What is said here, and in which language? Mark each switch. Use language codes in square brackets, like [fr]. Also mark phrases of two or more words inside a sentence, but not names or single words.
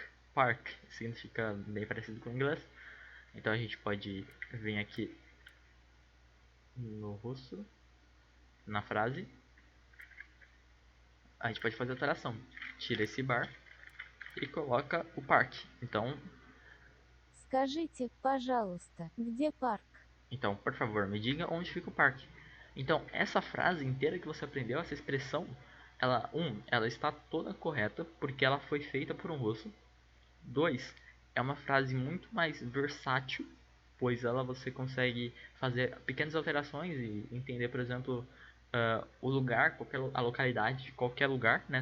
[pt] Park significa bem parecido com o inglês. Então a gente pode vir aqui no russo, na frase. A gente pode fazer a alteração. Tira esse bar e coloca o parque. [ru] Скажите, пожалуйста, где парк? [pt] Então, por favor, me diga onde fica o parque. Então, essa frase inteira que você aprendeu, essa expressão, ela está toda correta porque ela foi feita por um russo. 2, é uma frase muito mais versátil, pois ela você consegue fazer pequenas alterações e entender, por exemplo, o lugar, a localidade de qualquer lugar, né?